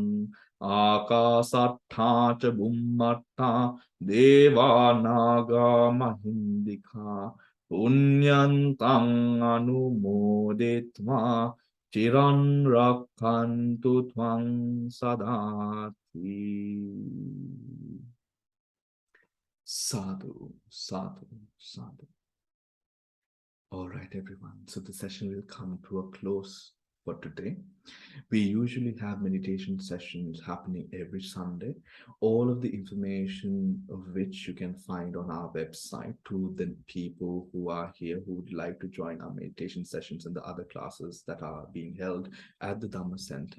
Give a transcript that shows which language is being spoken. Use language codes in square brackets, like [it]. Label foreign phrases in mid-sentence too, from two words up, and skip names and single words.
[pi] ආකාසට්ඨා ච බුම්මට්ඨා දේවා නාග මහින්దికා පුඤ්ඤන්තං අනුමෝදිත්වා චිරන් රක්ඛන්තු ත්වං සදාති. Sadhu, sadhu, sadhu. [en] All right, everyone. So the session will come to a close for today. We usually have meditation sessions happening every Sunday, all of the information of which you can find on our website to the people who are here who would like to join our meditation sessions and the other classes that are being held at the Dhamma Center.